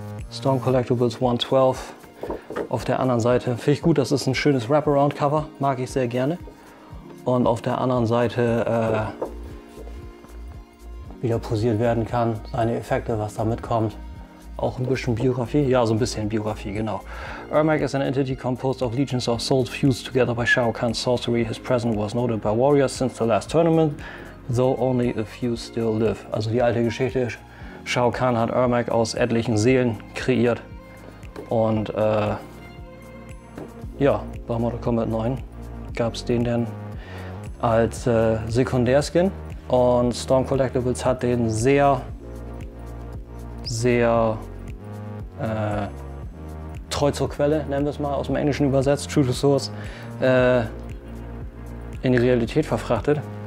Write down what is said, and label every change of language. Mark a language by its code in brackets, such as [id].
[de] Storm Collectibles 112. Auf der anderen Seite finde ich gut, das ist ein schönes Wraparound-Cover, mag ich sehr gerne. Und auf der anderen Seite wieder posiert werden kann, seine Effekte, was da mitkommt. Auch ein bisschen Biografie? Ja, so ein bisschen Biografie, genau. [en] Ermac is an entity composed of legions of souls fused together by Shao Kahn's sorcery. His presence was noted by warriors since the last tournament, though only a few still live. [de] Also die alte Geschichte, Shao Kahn hat Ermac aus etlichen Seelen kreiert. Und ja, bei Mortal Kombat 9 gab es den dann als Sekundärskin. Und Storm Collectibles hat den sehr treu zur Quelle, nennen wir es mal, aus dem Englischen übersetzt, [en] True to Source, [de] in die Realität verfrachtet.